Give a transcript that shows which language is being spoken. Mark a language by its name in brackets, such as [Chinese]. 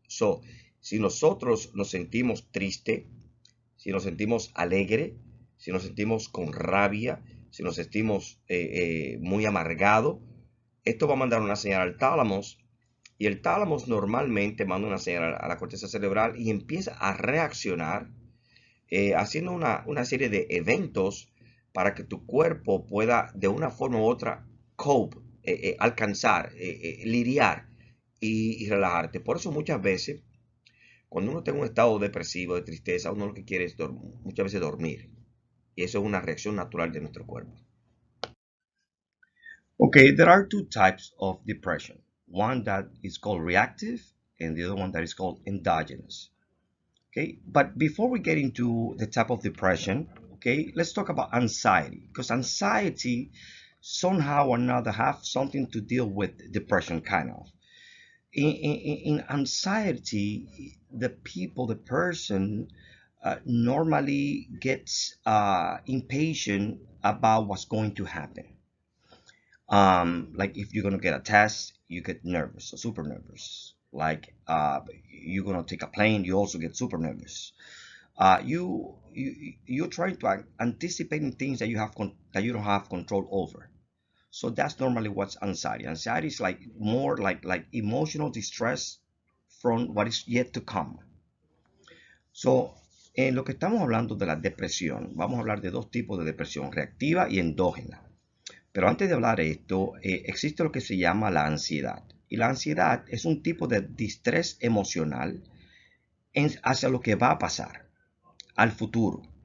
[Spanish] So, si nosotros nos sentimos triste, si nos sentimos alegre, si nos sentimos con rabia, si nos sentimos muy amargado, esto va a mandar una señal al tálamo y el tálamo normalmente manda una señal a la corteza cerebral y empieza a reaccionar haciendo una serie de eventos para que tu cuerpo pueda de una forma u otra cope, alcanzar, lidiar y relajarte. Por eso muchas veces, cuando uno está en un estado depresivo, de tristeza, uno lo que quiere es muchas veces dormir. Y eso es una reacción natural de nuestro cuerpo. [English] Okay, there are two types of depression. One that is called reactive and the other one that is called endogenous. Okay, but before we get into the type of depression, okay, let's talk about anxiety, because anxiety somehow or another have something to deal with depression, kind of. In anxiety, the person normally gets impatient about what's going to happen. Like if you're gonna get a test, you get nervous, super nervous. Like you're gonna take a plane, you also get super nervous. you're trying to anticipate things that that you don't have control over. So that's normally what's anxiety. Anxiety is like more like emotional distress from what is yet to come. [Spanish] So, en lo que estamos hablando de la depresión, vamos a hablar de dos tipos de depresión, reactiva y endógena. Pero antes de hablar de esto, existe lo que se llama la ansiedad. Y la ansiedad es un tipo de distrés emocional hacia lo que va a pasar, al futuro.